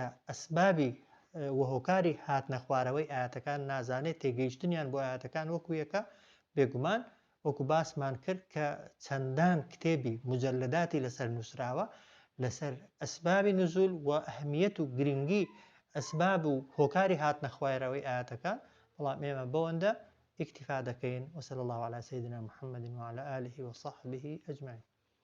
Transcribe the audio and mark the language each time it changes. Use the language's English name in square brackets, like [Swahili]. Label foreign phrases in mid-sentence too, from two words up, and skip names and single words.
[Central Kurdish] ئەسبابی و هۆکاری هاتنە خوارەوەی ئاەتەکان نازانێت تێگەیشتنیان بۆ ئاەتەکان وەکویەکە بێگومان وەکو باسمان کرد کە چەندان کتێبی مجەلداتی لەسەر نووسراوە لەسەر ئەسبابی نزول و ئەهمیەت و گرنگی ئەسباب و هۆکاری هاتنە خوارەوەی ئاەتەکان بەڵام ئێمە بەوەندە اكتفاء دكين [Arabic] وصلى الله على سيدنا محمد وعلى آله وصحبه أجمعين.